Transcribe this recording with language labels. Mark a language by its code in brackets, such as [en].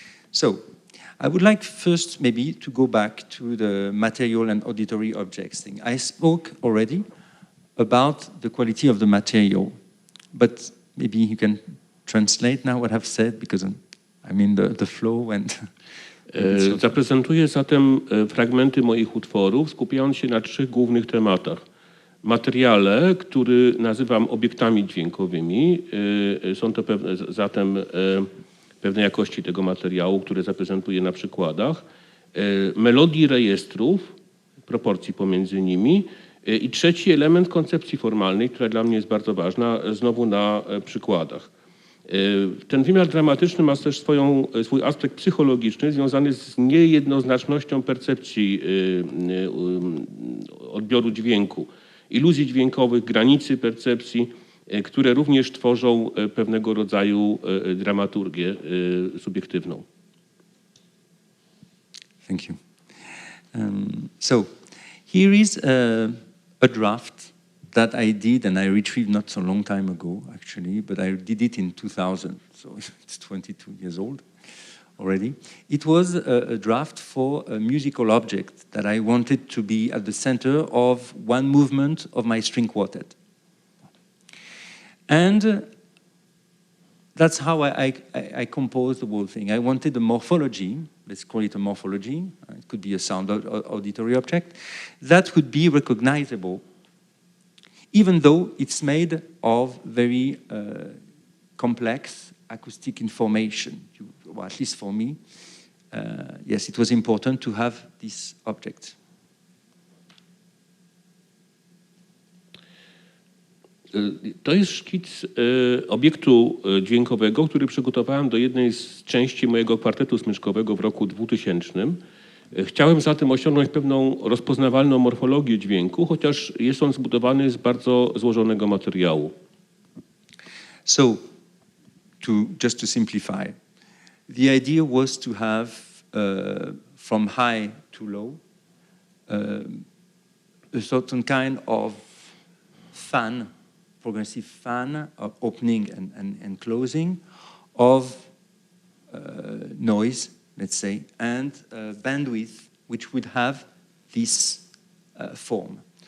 [en] So, I would like first maybe to go back to the material and auditory objects thing. I spoke already about the quality of the material, but maybe you can translate now what I've said, because I'm in the flow and... [pl] Zaprezentuję zatem fragmenty moich utworów, skupiając się na 3 głównych tematach. Materiale, który nazywam obiektami dźwiękowymi, są to zatem pewnej jakości tego materiału, które zaprezentuję na przykładach, melodii rejestrów, proporcji pomiędzy nimi i trzeci element koncepcji formalnej, która dla mnie jest bardzo ważna, znowu na przykładach. Ten wymiar dramatyczny ma też swój aspekt psychologiczny związany z niejednoznacznością percepcji odbioru dźwięku. iluzji dźwiękowych, granicy percepcji, które również tworzą pewnego rodzaju dramaturgię subiektywną. [en] Thank you. So here is a draft that I did, and I retrieved not so long time ago, actually, but I did it in 2000, so it's 22 years old already. It was a draft for a musical object that I wanted to be at the center of one movement of my string quartet. And that's how I composed the whole thing. I wanted a morphology, let's call it a morphology, it could be a sound auditory object, that would be recognizable, even though it's made of very complex acoustic information, or at least for me. Yes, it was important to have this object. [pl] To jest szkic obiektu dźwiękowego, który przygotowałem do jednej z części mojego kwartetu smyczkowego w roku 2000. Chciałem zatem osiągnąć pewną rozpoznawalną morfologię dźwięku, chociaż jest on zbudowany z bardzo złożonego materiału. [en] So, just to simplify, the idea was to have from high to low a certain kind of fan, progressive fan, opening and closing of noise, let's say, and bandwidth, which would have this form.